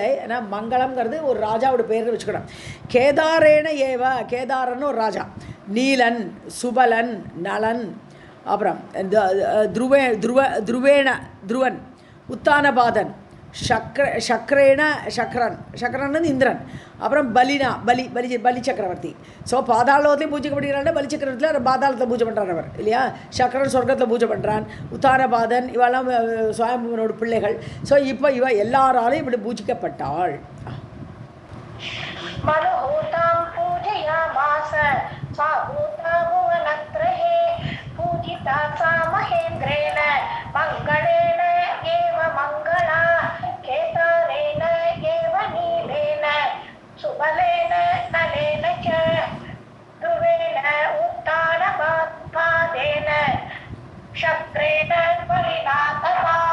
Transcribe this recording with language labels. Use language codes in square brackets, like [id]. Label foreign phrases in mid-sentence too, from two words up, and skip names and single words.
[ta] ஏன்னா மங்களம்ங்கிறது ஒரு ராஜாவோட பேர் வச்சுக்கணும். [sa] केदारेण एव [ta] கேதாரன்னு ஒரு ராஜா, நீலன், சுபலன், நலன், அப்புறம் துருவன், உத்தானபாதன், சக்கரன் இந்திரன், அப்புறம் பலி சக்கரவர்த்தி. ஸோ பாதாளத்துலேயும் பூஜை பண்ணிக்கிறாங்க. பலி சக்கரவர்த்தியில் பாதாளத்தை பூஜை பண்ணுறார் அவர் இல்லையா. சக்கரன் சொர்க்கத்தில் பூஜை பண்ணுறான். உத்தானபாதன் இவெல்லாம் சுவாயம்புவனோட பிள்ளைகள். ஸோ இப்போ இவ எல்லாராலையும் இப்படி பூஜிக்கப்பட்டாள். [sa] पूजिता सा महेन्द्रेण मङ्गलेन एव मङ्गला केदारेण एव नीलेन सुबलेन नलेन च ध्रुवेण उत्तानपादेन शक्रेण बलिना तथा.